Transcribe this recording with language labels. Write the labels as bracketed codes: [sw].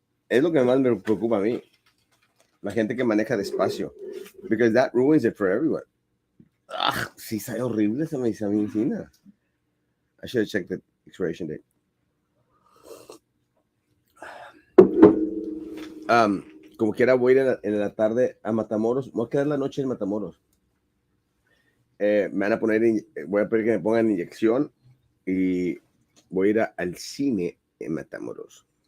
[es] Es lo que más me preocupa a mí. La gente que maneja despacio. [en] Because that ruins it for everyone. [es] Ah, sí, está horrible esa medicina. [en] I should have checked the expiration date. [es] Como quiera voy a ir en la tarde a Matamoros. Voy a quedar la noche en Matamoros. Me van a poner, voy a pedir que me pongan inyección y voy a ir al cine en Matamoros.